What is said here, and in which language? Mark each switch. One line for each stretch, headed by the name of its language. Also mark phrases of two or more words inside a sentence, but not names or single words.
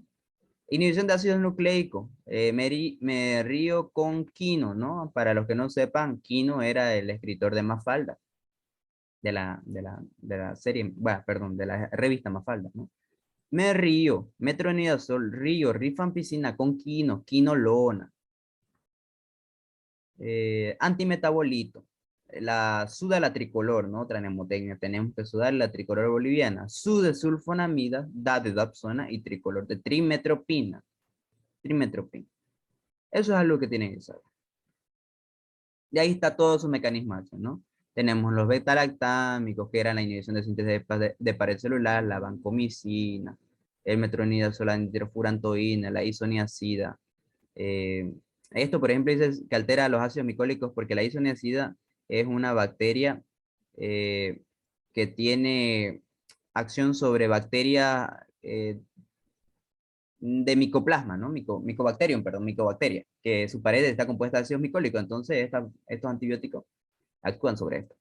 Spanish: Inhibición de ácido nucleico. Me río con Quino, ¿no? Para los que no sepan, Quino era el escritor de Mafalda, de la serie, bueno, perdón, de la revista Mafalda, ¿no? Me río, metronidazol, río, rifampicina con Quino, quinolona. Antimetabolito. La suda la tricolor, ¿no? Otra mnemotecnia. Tenemos que sudar la tricolor boliviana. Sudesulfonamida, dadedapsona y tricolor de trimetropina. Trimetropina. Eso es algo que tienen que saber. Y ahí está todo su mecanismo de acción, ¿no? Tenemos los beta-lactámicos, que eran la inhibición de síntesis de pared celular, la vancomicina, el metronidazol, la nitrofurantoína, la isoniazida. Esto, por ejemplo, dice que altera los ácidos micólicos porque la isoniazida es una bacteria que tiene acción sobre bacterias de micoplasma, ¿no? Micobacterium, perdón, micobacteria, que su pared está compuesta de ácidos micólicos, entonces estos antibióticos actúan sobre esto.